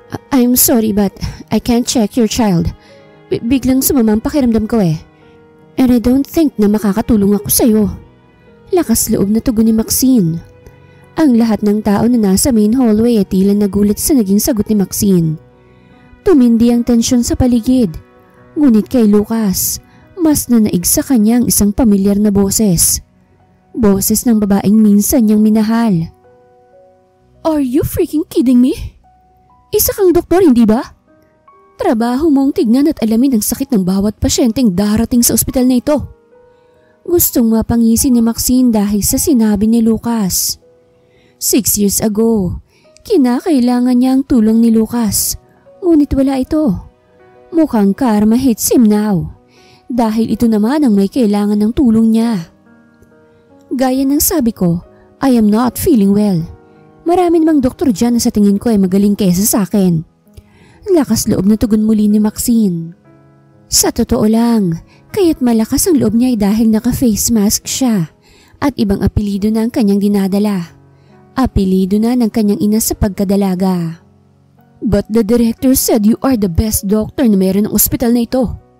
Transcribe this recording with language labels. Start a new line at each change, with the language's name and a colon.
English: "I'm sorry but I can't check your child.
Filipino: Biglang sumama ang pakiramdam ko eh.
English: And I don't think
Filipino: na makakatulong ako sa'yo." Lakas loob na tugon ni Maxine. Ang lahat ng tao na nasa main hallway ay tila nagulat sa naging sagot ni Maxine. Tumindi ang tensyon sa paligid. Ngunit kay Lucas, mas nanaig sa kanya ang isang pamilyar na boses. Boses ng babaeng minsan niyang minahal.
English: Are you freaking kidding me?
Filipino: Isa kang doktor, hindi ba? Trabaho mong tignan at alamin ang sakit ng bawat pasyenteng darating sa ospital na ito. Gustong mapangisin ni Maxine dahil sa sinabi ni Lucas.
English: 6 years ago,
Filipino: kinakailangan niya ang tulong ni Lucas. Ngunit wala ito. Mukhang
English: karma hits him now.
Filipino: Dahil ito naman ang may kailangan ng tulong niya. Gaya ng sabi ko,
English: I am not feeling well.
Filipino: Marami namang doktor dyan na sa tingin ko ay magaling kesa sa akin. Lakas loob na tugon muli ni Maxine. Sa totoo lang, kaya't malakas ang loob niya ay dahil naka-face mask siya at ibang apelido na ang kanyang dinadala. Apelido na ng kanyang ina sa pagkadalaga.
English: But the director said you are the best doctor
Filipino: na meron ng ospital na ito.